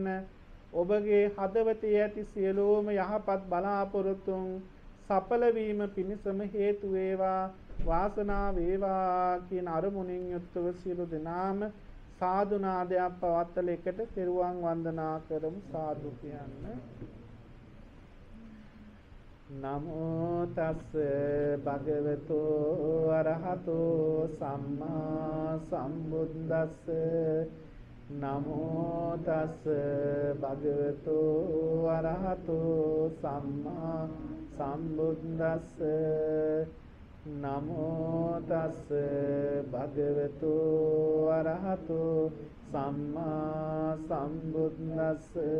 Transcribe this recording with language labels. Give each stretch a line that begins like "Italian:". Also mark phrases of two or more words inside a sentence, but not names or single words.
Sinhala: ඔබගේ හදවතේ ඇති සියලුම යහපත් බලාපොරොත්තුන් සඵල වීම පිණිසම හේතු වේවා, වාසනාව වේවා කියන අරමුණින් යුක්තව සියලු දෙනාම සාදු නාදයක් පවත්වල එකට පෙරුවන් වන්දනා කරමු. සාදු කියන්න.
Pali: නමෝ තස් භගවතෝ අරහතෝ සම්මා සම්බුද්දස්ස නමෝ තස් භගවතු වරහතු සම්මා සම්බුද්දස්ස නමෝ තස් භගවතු වරහතු සම්මා සම්බුද්දස්ස